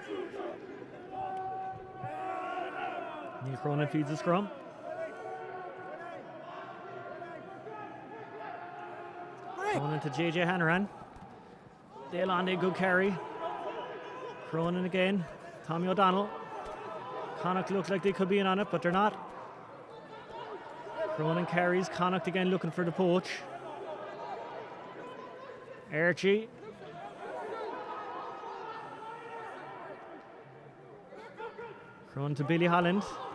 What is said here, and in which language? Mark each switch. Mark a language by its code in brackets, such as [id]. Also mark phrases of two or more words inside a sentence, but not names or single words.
[en] Neil Cronin feeds the scrum. Cronin to JJ Hanrahan. Allende, good carry. Cronin again. Tommy O'Donnell. Connacht look like they could be in on it, but they're not. Cronin carries. Connacht again looking for the poach. Archie. Cronin to Billy Holland.